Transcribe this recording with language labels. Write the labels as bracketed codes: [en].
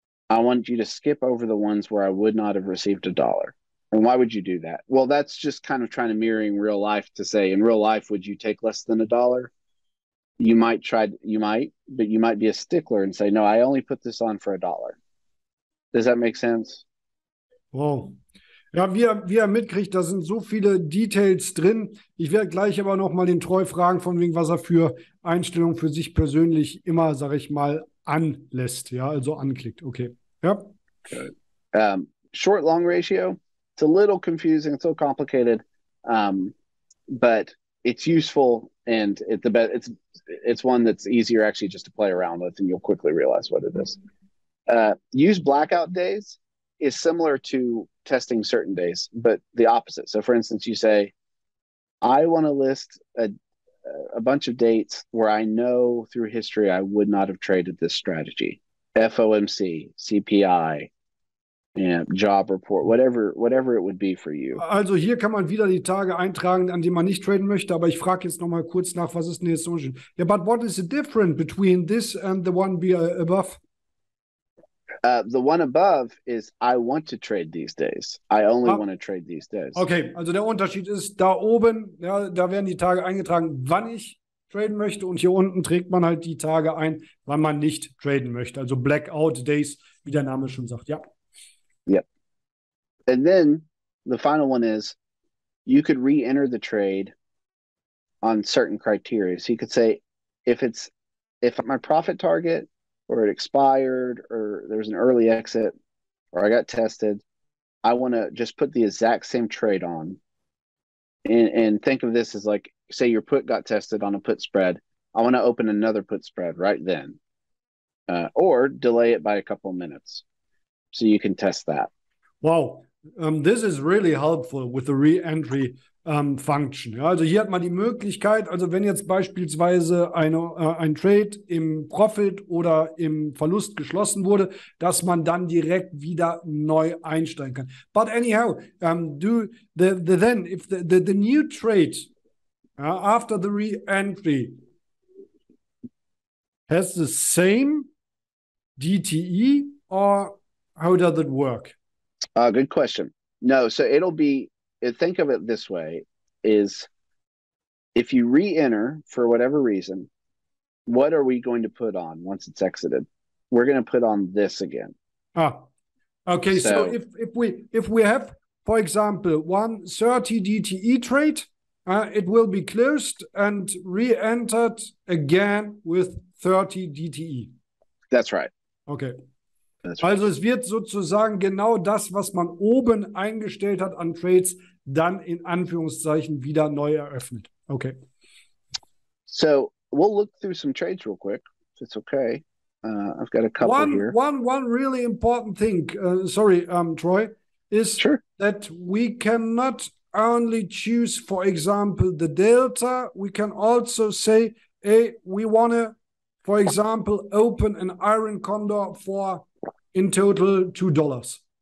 [en] I want you to skip over the ones where I would not have received $1. And why would you do that? Well, that's just kind of trying to mirroring real life to say, in real life, would you take less than $1? You might, but you might be a stickler and say, no, I only put this on for $1. Does that make sense? Wow. [de] Ja, wie ihr mitkriegt, da sind so viele Details drin. Ich werde gleich aber noch mal den Treu fragen, von wegen, was er für Einstellungen für sich persönlich immer, sage ich mal, anlässt. Ja, also anklickt. Okay. Ja. [en] Good. Short-long ratio. It's a little confusing. It's a little complicated, but it's useful, and it's one that's easier actually just to play around with, and you'll quickly realize what it is. Use blackout days is similar to testing certain days, but the opposite. So, for instance, you say, I want to list a bunch of dates where I know through history I would not have traded this strategy. FOMC, CPI, Job Report, whatever it would be for you. [de] Also hier kann man wieder die Tage eintragen, an denen man nicht traden möchte, aber ich frage jetzt noch mal kurz nach, was ist denn jetzt so schön? [en] Yeah, but what is the difference between this and the one above? The one above is I want to trade these days. I only want to trade these days. [de] Okay, also der Unterschied ist, da oben, ja, da werden die Tage eingetragen, wann ich traden möchte, und hier unten trägt man halt die Tage ein, wann man nicht traden möchte. Also Blackout Days, wie der Name schon sagt, ja. [en] Yep. And then the final one is you could re-enter the trade on certain criteria. So you could say, if my profit target or it expired or there's an early exit or I got tested, I want to just put the exact same trade on. And think of this as like, say your put got tested on a put spread. I want to open another put spread right then, or delay it by a couple of minutes so you can test that. Wow, this is really helpful with the Re-Entry Function. [de] Ja, also hier hat man die Möglichkeit, also wenn jetzt beispielsweise ein Trade im Profit oder im Verlust geschlossen wurde, dass man dann direkt wieder neu einsteigen kann. [en] But anyhow, if the new trade after the Re-Entry has the same DTE, or how does it work? Good question. No, so think of it this way, is if you re-enter for whatever reason, what are we going to put on once it's exited? We're going to put on this again. Okay. So if we have, for example, 130 DTE trade, it will be closed and re-entered again with 30 DTE. That's right. Okay. [de] Also es wird sozusagen genau das, was man oben eingestellt hat an Trades, dann in Anführungszeichen wieder neu eröffnet. [en] Okay. So we'll look through some trades real quick, if it's okay. I've got a couple here. One really important thing, Troy, is that we cannot only choose, for example, the delta. We can also say, hey, we want to, for example, open an iron condor for in total $2.